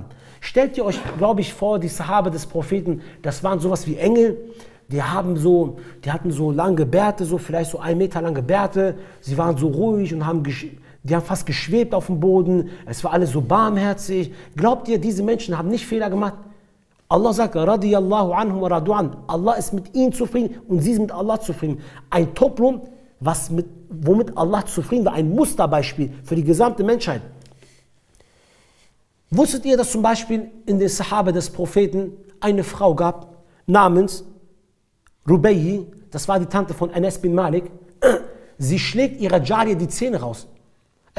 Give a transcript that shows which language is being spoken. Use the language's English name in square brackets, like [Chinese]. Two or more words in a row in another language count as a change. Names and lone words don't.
[German] Stellt ihr euch, glaube ich, vor, die Sahaba des Propheten, das waren sowas wie Engel, die hatten so lange Bärte, so vielleicht so 1 Meter lange Bärte, sie waren so ruhig und die haben fast geschwebt auf dem Boden, es war alles so barmherzig. Glaubt ihr, diese Menschen haben nicht Fehler gemacht? Allah sagt, [Arabic] رضي الله عنهم ورضوا عن. [German] Allah ist mit ihnen zufrieden und sie sind mit Allah zufrieden. Ein Toplum, womit Allah zufrieden war, ein Musterbeispiel für die gesamte Menschheit. Wusstet ihr, dass zum Beispiel in den Sahaba des Propheten eine Frau gab, namens Rubayyi, das war die Tante von Anas bin Malik, sie schlägt ihrer Jariya die Zähne raus.